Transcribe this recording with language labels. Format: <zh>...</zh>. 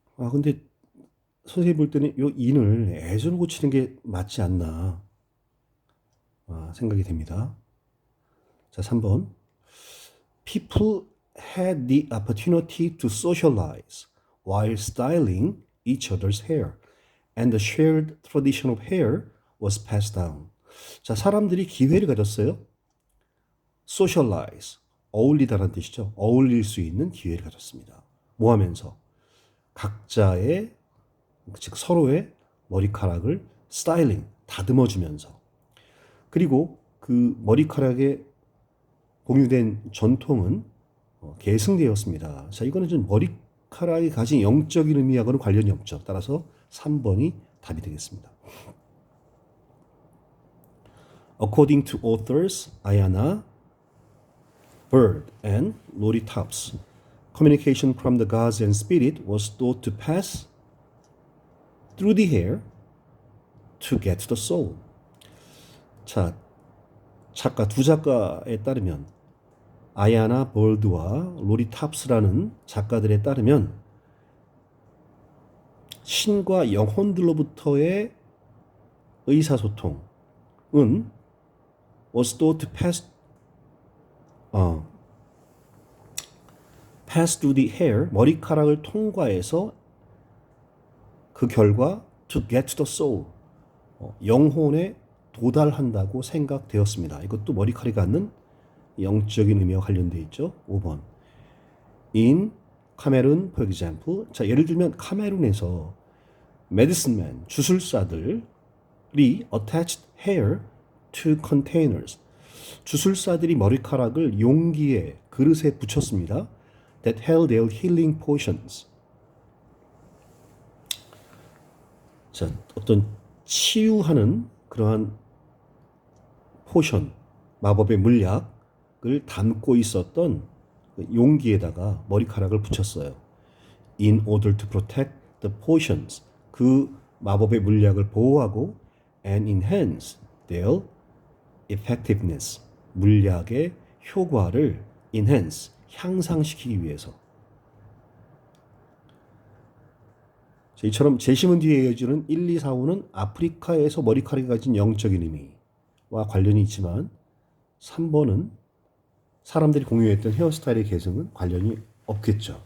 <ko>근데 선생님이 볼 때는 이 in을 as로 고치는 게 맞지 않나 생각이 됩니다. 자, 3번.</ko> <en>People had the opportunity to socialize while styling each other's hair, and the shared tradition of hair was passed down.</en> <ko>자, 사람들이 기회를 가졌어요. socialize, 어울리다라는 뜻이죠. 어울릴 수 있는 기회를 가졌습니다. 뭐 하면서? 각자의, 즉 서로의 머리카락을 스타일링, 다듬어주면서. 그리고 그 머리카락에 공유된 전통은 계승되었습니다. 자, 이거는 좀 머리카락이 가진 영적인 의미하고는 관련이 없죠. 따라서 3번이 답이 되겠습니다.</ko> <en>According to authors Ayanna Bird and Lori Topps, communication from the gods and spirit was thought to pass through the hair to get to the soul.</en> <ko>자, 두 작가에 따르면 아야나 벌드와 로리 탑스라는 작가들에 따르면 신과 영혼들로부터의 의사소통은</ko> <en>was thought to pass through the hair,</en> <ko>머리카락을 통과해서 그 결과</ko> <en>to get to the soul,</en> <ko>영혼에 도달한다고 생각되었습니다. 이것도 머리카락이 갖는 영적인 의미와 관련되어 있죠. 5번.</ko> <en>In 카메룬, for example.</en> <ko>자, 예를 들면 카메룬에서</ko> <en>medicine man,</en> <ko>주술사들이</ko> <en>attached hair to containers.</en> <ko>주술사들이 머리카락을 용기에, 그릇에 붙였습니다.</ko> <en>That held their healing potions.</en> <ko>자, 어떤 치유하는 그러한 포션, 마법의 물약을 담고 있었던 용기에다가 머리카락을 붙였어요.</ko> <en>In order to protect the potions.</en> <ko>그 마법의 물약을 보호하고</ko> <en>and enhance their effectiveness.</en> <ko>물약의 효과를 enhance, 향상시키기 위해서. 자, 이처럼 제시문 뒤에 이어지는 1, 2, 4, 5는 아프리카에서 머리카락이 가진 영적인 의미와 관련이 있지만 3번은 사람들이 공유했던 헤어스타일의 계승은 관련이 없겠죠.</ko>